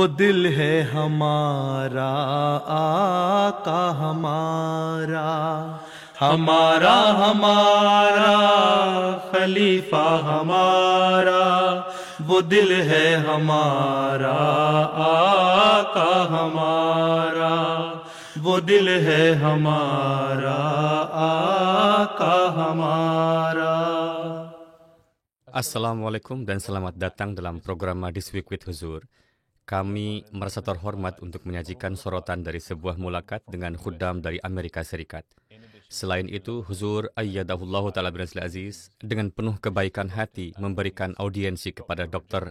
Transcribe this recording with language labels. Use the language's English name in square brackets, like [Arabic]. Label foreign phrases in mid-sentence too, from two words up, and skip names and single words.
[Urdu] دل ہے ہمارا، آقا ہمارا، ہمارا ہمارا خلیفہ ہمارا، وہ دل ہے ہمارا، آقا ہمارا، وہ دل ہے ہمارا، آقا ہمارا. [Indonesian] Assalamualaikum dan selamat datang dalam program This Week with Huzur. Kami merasa terhormat untuk menyajikan sorotan dari sebuah mulakat dengan khuddam dari Amerika Serikat. Selain itu, Huzur [Arabic] أيده الله تعالى بن عزيز [Indonesian] dengan penuh kebaikan hati memberikan audiensi kepada Dr.